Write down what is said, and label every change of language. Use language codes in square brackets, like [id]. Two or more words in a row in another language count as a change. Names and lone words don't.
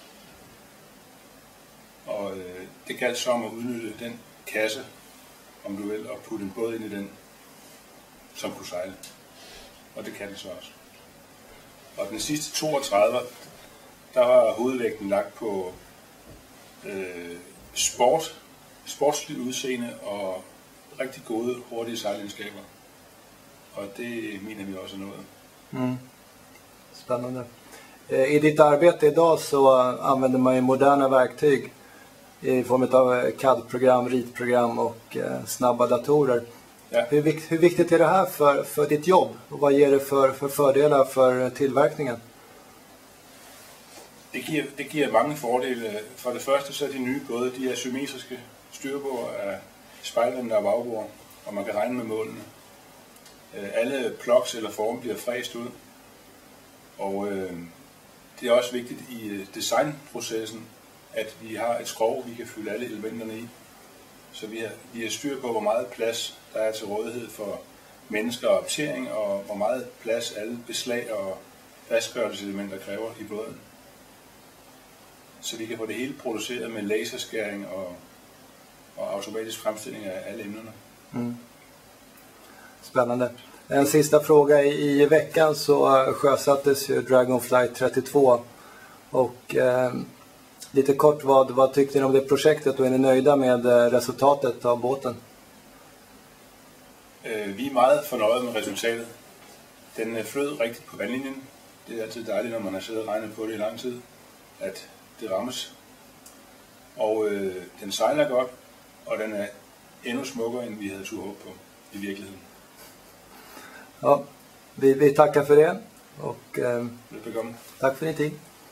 [da] Og det galt så om at udnytte den kasse, om du vil, og putte en båd ind i den, som kunne sejle. Og det kan den så også. Og den sidste 32, der var hovedvægten lagt på sportsligt udseende og rigtig gode, hurtige sejlegenskaber. [sv] Och det menar vi också något. Spännande. I ditt arbete idag så använder man ju moderna verktyg i form av CAD-program, ritprogram och snabba datorer. Ja. Hur viktigt är det här för ditt jobb? Och vad ger det för fördelar för tillverkningen? [da] Det giver mange fordele. For det første så er de nye både, de er symmetriske styrbord af spejlvendte og bagbord, og man kan regne med målene. Alle plugs eller form bliver fræst ud. Og det er også vigtigt i designprocessen, at vi har et skrog, vi kan fylde alle elementerne i. Så vi har styr på, hvor meget plads der er til rådighed for mennesker og optering, og hvor meget plads alle beslag og fastgørelseselementer kræver i båden. Så vi kan få det hele produceret med laserskæring og automatisk fremstilling af alle emnerne. [sv] Spännande. En sista fråga. I veckan så sjösattes ju Dragonflight 32 och lite kort vad tyckte ni om det projektet och är ni nöjda med resultatet av båten? [da] Vi er meget fornøjede med resultatet. Den flød rigtigt på vandlinjen. Det er altid dejligt, når man har siddet og regnet på det i lang tid, at det rammes. Og den sejler godt, og den er endnu smukkere, end vi havde turde håbe på i virkeligheden. [sv] Ja, vi tackar för det och [da] Velbekomme. [sv] tack för din tid.